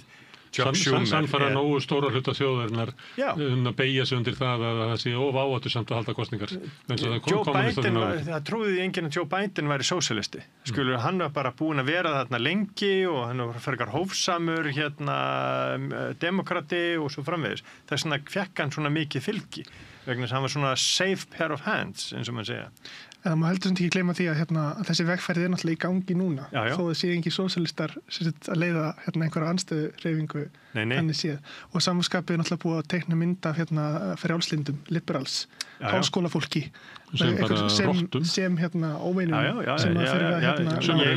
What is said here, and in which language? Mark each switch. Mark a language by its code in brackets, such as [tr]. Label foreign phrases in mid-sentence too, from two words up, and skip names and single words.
[is] sannfæra nógu stóra hluta þjóðarinnar að beygja sig undir það að það sé áhættu samt að halda kosningar. Joe Biden, það trúði enginn að Joe Biden væri sósíalisti. Hann var bara búinn að vera þarna lengi og hann var frekar hófsamur demokrati og svo framvegis. Þess vegna fekk hann svona mikið fylgi vegna þess að hann var svona [en] safe pair of hands [is] eins og maður segja. En það má heldur sem ekki gleyma því að þessi vegferð náttúrulega í gangi núna. Þó það sé ekki sósíalistar að leiða einhverja anstöðuhreyfingu þannig séð. Og samanskapið náttúrulega búið að teikna mynd af frjálslyndum, liberals, háskólafólki sem óveinum sem að fyrir